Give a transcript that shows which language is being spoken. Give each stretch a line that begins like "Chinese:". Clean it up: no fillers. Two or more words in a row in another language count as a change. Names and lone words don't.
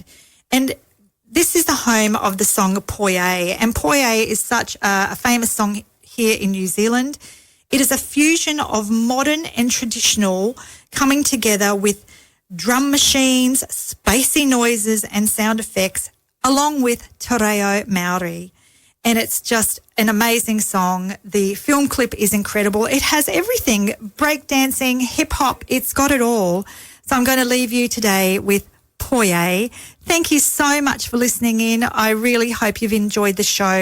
English: And this is the home of the song Poi A. And Poi A is such a famous song here in New Zealand. It is a fusion of modern and traditional coming together with drum machines, spacey noises and sound effects, along with te reo Maori. And it's just an amazing song. The film clip is incredible. It has everything, breakdancing, hip-hop, it's got it all. So I'm going to leave you today with Poi A. Thank you so much for listening in. I really hope you've enjoyed the show.